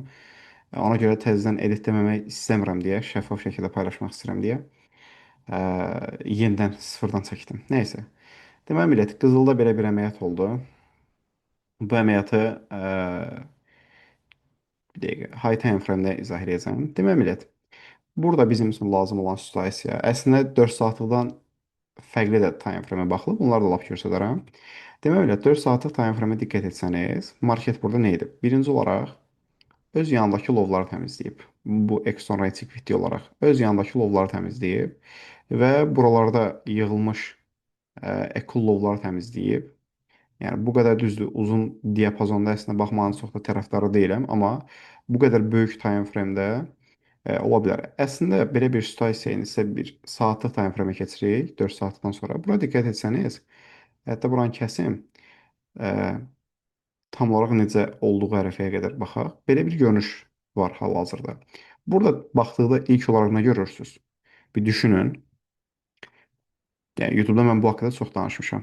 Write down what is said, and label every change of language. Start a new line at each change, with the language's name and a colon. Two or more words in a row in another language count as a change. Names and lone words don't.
Azerbaijani: Ona görə təzədən editləməmək istəmirəm deyə, şəffaf şəkildə paylaşmaq istəyirəm deyə yenidən sıfırdan çəkdim. Nəysə. Deməli millət, Qızılda belə bir əməliyyat oldu. Bu əməliyyatı bir dəqiqə
English: high time frame-
Azerbaijani: də izah edəcəm. Deməli millət, burada bizim üçün lazım olan situasiya əslində 4 saatlıqdan fərqli də
English: time frame-
Azerbaijani: ə baxılıb. Bunları da lap göstərərəm. Deməli, 4 saatlıq
English: time frame-
Azerbaijani: ə diqqət etsəniz, market burada nə edib? Birinci olaraq öz yanındakı lovları təmizləyib. Bu exonetic video olaraq öz yanındakı lovları təmizləyib və buralarda yığılmış ekol lovları təmizləyib. Yəni bu qədər düzdür, uzun diapazonda əslində baxmağın çox da tərəfdarı deyiləm, amma bu qədər böyük
English: time frame-
Azerbaijani: də ola bilər. Əslində belə bir situasiya isə bir saatlıq
English: time frame-
Azerbaijani: ə keçirik 4 saatdan sonra. Bura diqqət etsəniz, hətta buranı kəsim, e, tam olaraq necə olduğu ərəfəyə qədər baxaq. Belə bir görünüş var hal-hazırda. Burada baxdıqda ilk olaraq nə görürsüz? Bir düşünün. Yəni YouTube-da mən bu haqqda çox danışmışam.